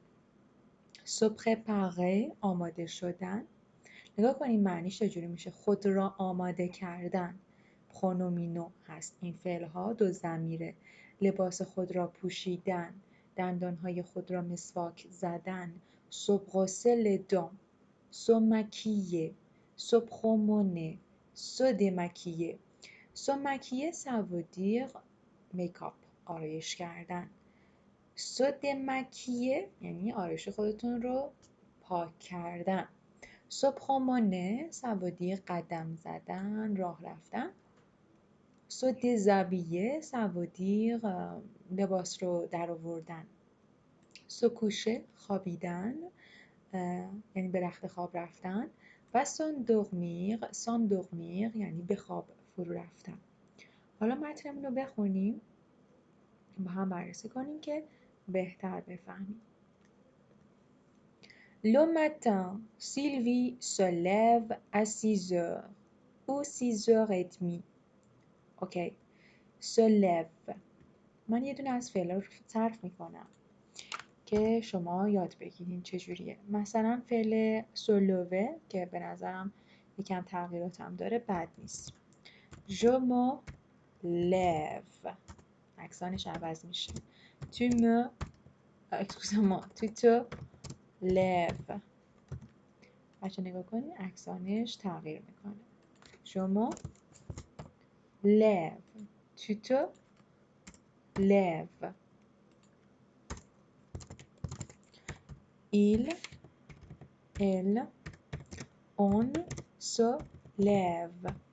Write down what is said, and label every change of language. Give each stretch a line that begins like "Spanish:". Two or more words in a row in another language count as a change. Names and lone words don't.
Persian: سپرپاره آماده شدن. نگاه کنیم معنیش چجوری میشه. خود را آماده کردن پرونومینو هست. این فعل ها دو ضمیره. لباس خود را پوشیدن، دندانهای خود را مسواک زدن. سبغسل دام،
French: se maquiller, se promener, se démaquiller. Se maquiller, ça veut dire make-up،
Persian: آرایش کردن.
French: se démaquiller
Persian: یعنی آرایش خودتون رو پاک کردن.
French: se promener, ça veut dire
Persian: قدم زدن، راه رفتن.
French: se déshabiller, ça veut dire
Persian: لباس رو در آوردن.
French: se coucher،
Persian: خوابیدن، یعنی به رخت خواب رفتن. و s'endormir یعنی به خواب فرو رفتن. حالا متنمون رو بخونیم، با هم بررسی کنیم که بهتر بفهمیم.
French: Le matin, Sylvie se lève à 6 heures ou 6h30. اوکی. Se lève.
Persian: من یه دونه از فعلا رو صرف میکنم که شما یاد بگیرین چجوریه. مثلا فعل سلوه که به نظرم یکم تغییراتم داره بد نیست.
French: Je me lève،
Persian: اکسانش عوض میشه.
French: Tu te lèves.
Persian: بچه نگاه کنید اکسانش تغییر میکنه.
French: Je me lève. Tu te lèves. Il, elle, on se lève.